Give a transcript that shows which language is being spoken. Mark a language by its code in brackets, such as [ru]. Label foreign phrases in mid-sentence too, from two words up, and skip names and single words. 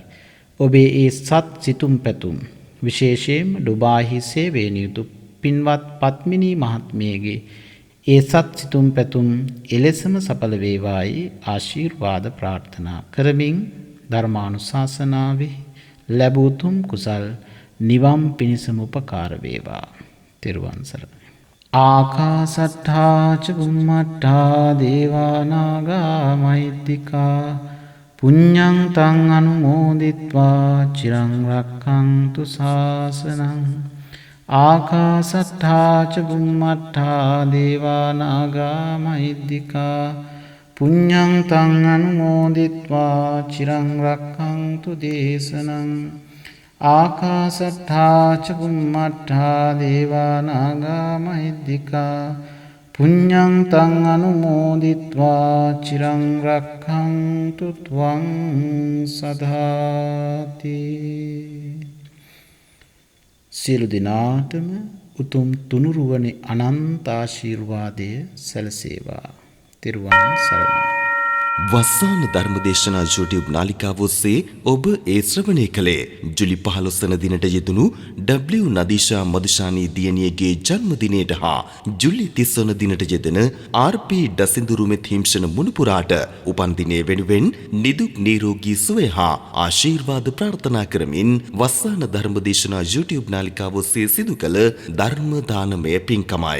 [si] ඔබේ ඒ සත් සිතුම් පැතුම් විශේෂයෙන්ම ඩුබායිහි සේවයේ නියුතු පින්වත් පත්මිනී මහත්මියගේ ඒ සත් සිතුම් පැතුම් එලෙසම සඵල වේවායි ආශිර්වාද ප්‍රාර්ථනා කරමින් ධර්මානුශාසනාවේ ලැබූ තුම් කුසල් නිවන් පිණිසම උපකාර වේවා. තෙරුවන් සරණයි. [pi] ආකාසට්ඨා ච බුම්මට්ඨා දේවා නාග මහිද්దికා පුඤ්ඤං තං අනුමෝදිත්වා චිරං රක්ඛන්තු ශාසනං. ආකාසට්ඨා ච බුම්මට්ඨා දේවා නාග මහිද්దికා පුඤ්ඤං තං අනුමෝදිත්වා චිරං රක්ඛන්තු දේශනං. ආකාසට්ඨා ච බුම්මට්ඨා දේවා නාග මහිද්దికා පුඤ්ඤං තං අනුමෝදිත්වා චිරං රක්ඛන්තු ත්වං සදාති. [si] සියලු දෙනාටම උතුම් තුනුරුවනේ අනන්ත ආශිර්වාදය සැලසේවා. තෙරුවන් සරණයි. වස්සාන ධර්මදේශනා YouTube නාලිකාව ඔස්සේ ඔබ ඒ ශ්‍රවණය කළේ ජුලි 15 වන දිනට යෙදුණු W නදීෂා මදුෂානී දියණියගේ ජන්මදිනයට හා ජුලි 30 වන දිනට යෙදෙන RP දසින්දුරුමෙත් හිම්ෂණ මුණුපුරාට උපන් දිනය වෙනුවෙන් නිදුක් නිරෝගී සුවය හා ආශිර්වාද ප්‍රාර්ථනා කරමින් වස්සාන ධර්මදේශනා YouTube නාලිකාව ඔස්සේ සිදු කළ ධර්ම දානමය පින්කමයි.